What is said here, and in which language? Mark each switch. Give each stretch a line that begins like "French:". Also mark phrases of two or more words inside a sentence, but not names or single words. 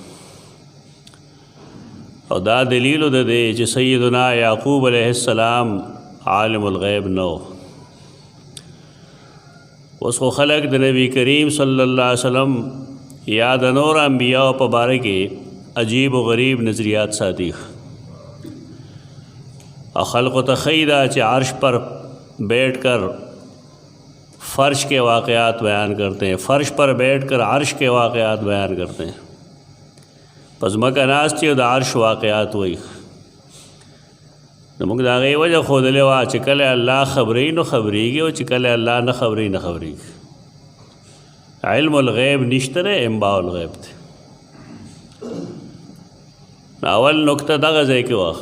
Pashto: او دا دلیل د دې چې سیدنا یعقوب
Arabic: علیه السلام عالم الغیب
Pashto: نه و اوس خو خلق د نبی کریم
Arabic: صلی الله علیه وسلم
Pashto: یا د نور انبیاء په باره کې عجیب و غریب نظریات ساتي اور خلق و تخیدہ چې
Urdu: عرش پر بیٹھ کر فرش کے واقعات بیان کرتے ہیں، فرش پر بیٹھ کر عرش کے واقعات بیان کرتے ہیں.
Pashto: پس مکہ ناستی او د عرش واقعات وی نو موږ د هغې وجه ښودلې وه چې کله الله خبري نو خبرېږي او چې کله الله نه خبري نه خبرېږي.
Arabic: علم الغیب
Pashto: نشته دی،
Arabic: انباء الغیب
Pashto: دی. اول نقطه دغه ځای کې وه.